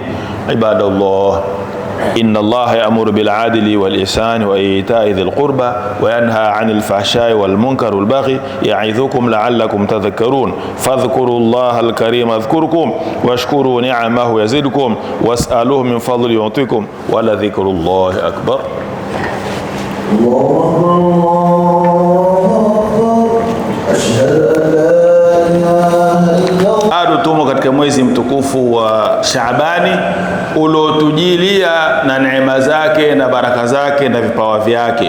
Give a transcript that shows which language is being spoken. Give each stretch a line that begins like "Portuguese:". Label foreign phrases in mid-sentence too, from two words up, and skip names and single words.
Arabic: عباد الله، إن الله يأمر بالعدل والإحسان وإيتاء ذي القربى وينهى عن الفحشاء والمنكر والبغي يعظكم لعلكم تذكرون. فاذكروا الله الكريم يذكركم واشكروا نعمه يزدكم واسألوه من فضل يعطيكم ولذكر الله أكبر.
Swahili: Bado tumo katika mwezi mtukufu wa Shaabani uliotujilia na neema zake na baraka zake na vipawa vyake.